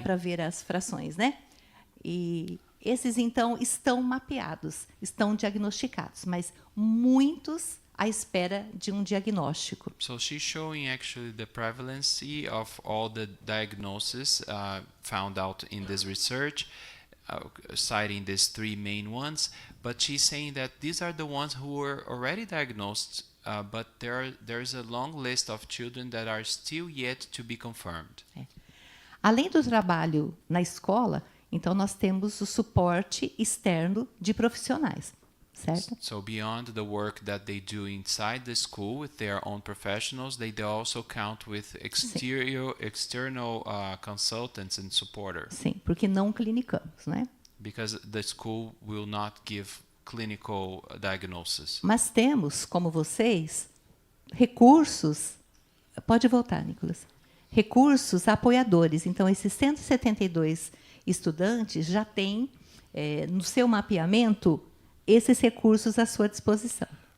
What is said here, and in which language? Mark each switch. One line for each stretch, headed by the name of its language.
Portuguese: dá para ver as frações, né? E esses, então, estão mapeados, estão diagnosticados, mas muitos à espera de um diagnóstico.
English: So she's showing actually the prevalency of all the diagnoses found out in this research, citing these 3 main ones, but she's saying that these are the ones who were already diagnosed, but there's a long list of children that are still yet to be confirmed.
Portuguese: Além do trabalho na escola, então nós temos o suporte externo de profissionais. certo?
English: So beyond the work that they do inside the school with their own professionals, they also count with external consultants and supporters.
Portuguese: Sim, porque não clinicamos, né?
English: Because the school will not give clinical diagnosis.
Portuguese: Mas temos, como vocês, recursos. Pode voltar, Nicolas. Recursos apoiadores. Então, esses 172 estudantes já têm, no seu mapeamento, esses recursos à sua disposição.